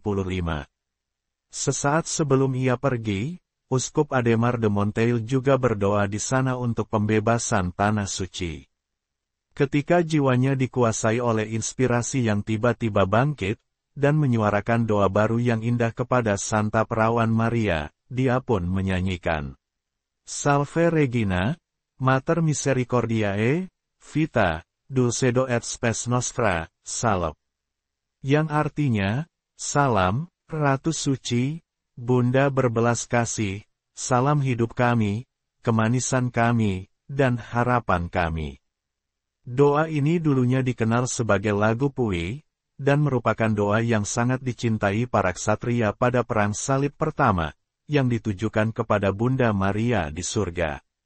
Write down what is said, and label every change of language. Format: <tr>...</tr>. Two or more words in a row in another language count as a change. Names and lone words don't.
<id>Sesaat sebelum ia pergi, Uskup Adhémar de Monteil juga berdoa di sana untuk pembebasan Tanah Suci. Ketika jiwanya dikuasai oleh inspirasi yang tiba-tiba bangkit, dan menyuarakan doa baru yang indah kepada Santa Perawan Maria, dia pun menyanyikan</id> <la>Salve Regina, Mater Misericordiae, Vita, Dulcedo et Spes Nostra, Salve.</la> <id>Yang artinya, Salam, Ratu Suci, Bunda berbelas kasih, salam hidup kami, kemanisan kami, dan harapan kami. Doa ini dulunya dikenal sebagai lagu Puy, dan merupakan doa yang sangat dicintai para ksatria pada Perang Salib pertama, yang ditujukan kepada Bunda Maria di surga.</id>